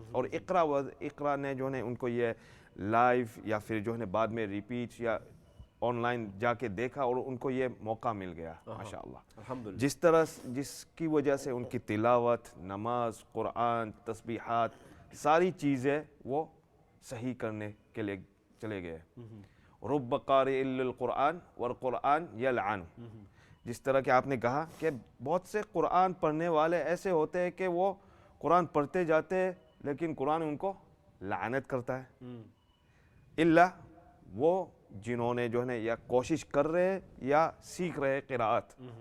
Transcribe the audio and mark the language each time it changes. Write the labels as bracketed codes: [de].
[ur] اور اقرا نے جو ہے ان کو یہ لائیو یا پھر جو ہے بعد میں ریپیٹ یا آن لائن جا کے دیکھا اور ان کو یہ موقع مل گیا ماشاءاللہ. جس کی وجہ سے ان کی تلاوت، نماز، قرآن، تسبیحات، ساری چیزیں وہ صحیح کرنے کے لیے چلے گئے. [ar] رب قارئ القرآن والقرآن یلعن. [ur] جس طرح کہ آپ نے کہا کہ بہت سے قرآن پڑھنے والے ایسے ہوتے ہیں کہ وہ قرآن پڑھتے جاتے لیکن قرآن ان کو لعنت کرتا ہے، الا وہ جنہوں نے جو ہے نا یا کوشش کر رہے یا سیکھ رہے قراءت.